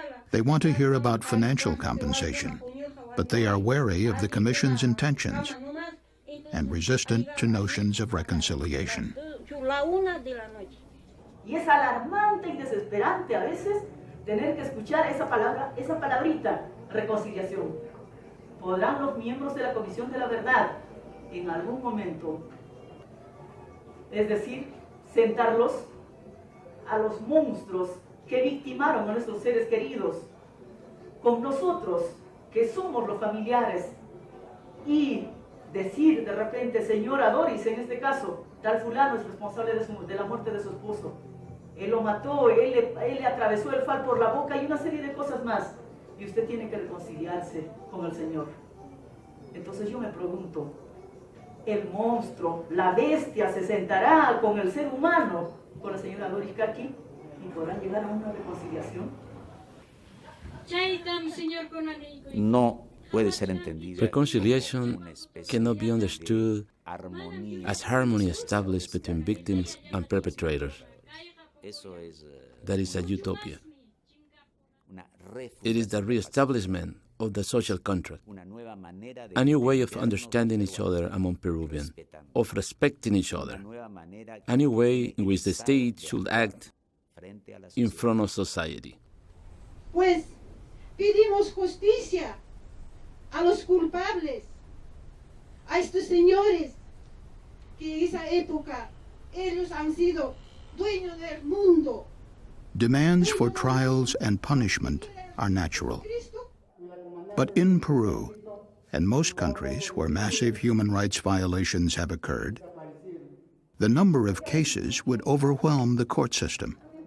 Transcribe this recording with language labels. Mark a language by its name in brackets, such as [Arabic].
[English] They want to hear about financial compensation, but they are wary of the Commission's intentions and resistant to notions of reconciliation. [Spanish] Y es alarmante y desesperante a veces tener que escuchar esa palabra, esa palabrita, reconciliación. ¿Podrán los miembros de la Comisión de la Verdad en algún momento, es decir, sentarlos a los monstruos que victimaron a nuestros seres queridos, con nosotros, que somos los familiares, y decir de repente, señora Doris, en este caso, tal fulano es responsable de la muerte de su esposo, él lo mató, él le atravesó el fal por la boca y una serie de cosas más, y usted tiene que reconciliarse con el Señor? Entonces yo me pregunto, el monstruo, la bestia, se sentará con el ser humano, con la señora Doris Kaki, y podrán llegar a una reconciliación. No puede ser entendido. [English] Reconciliation cannot be understood as harmony established between victims and perpetrators. That is a utopia. It is the re-establishment of the social contract, a new way of understanding each other among Peruvians, of respecting each other, a new way in which the state should act in front of society. [Spanish] Pues pedimos justicia a los culpables, a estos señores que en esa época ellos han sido dueños del mundo. [English] Demands for trials and punishment are natural. But in Peru, and most countries where massive human rights violations have occurred, the number of cases would overwhelm the court system.